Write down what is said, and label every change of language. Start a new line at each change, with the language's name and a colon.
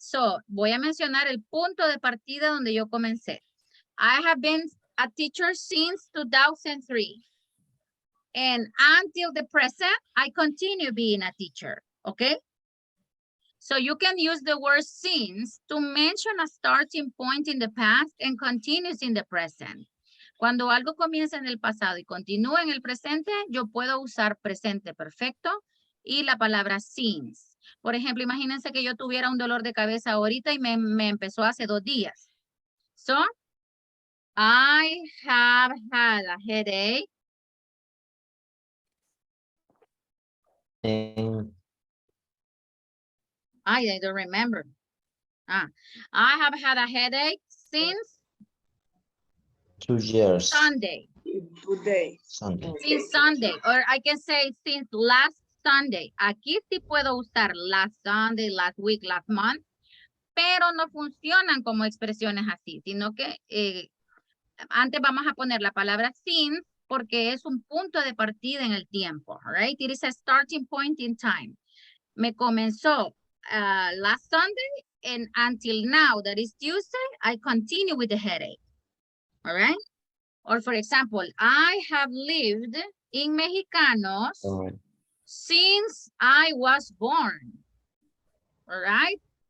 Spanish: So, voy a mencionar el punto de partida donde yo comencé.
English: I have been a teacher since 2003. And until the present, I continue being a teacher, okay? So you can use the word since to mention a starting point in the past and continues in the present.
Spanish: Cuando algo comienza en el pasado y continúa en el presente, yo puedo usar presente perfecto y la palabra since. Por ejemplo, imagínense que yo tuviera un dolor de cabeza ahorita y me empezó hace 2 días.
English: So, I have had a headache. I don't remember. I have had a headache since 2 years. Sunday. Today. Sunday. Since Sunday. Or I can say since last Sunday.
Spanish: Aquí sí puedo usar
English: last Sunday, last week, last month.
Spanish: Pero no funcionan como expresiones así, sino que antes vamos a poner la palabra since porque es un punto de partida en el tiempo, right?
English: It is a starting point in time.
Spanish: Me comenzó
English: last Sunday and until now, that is Tuesday, I continue with the headache, all right? Or for example, I have lived in Mexicanos since I was born, all right?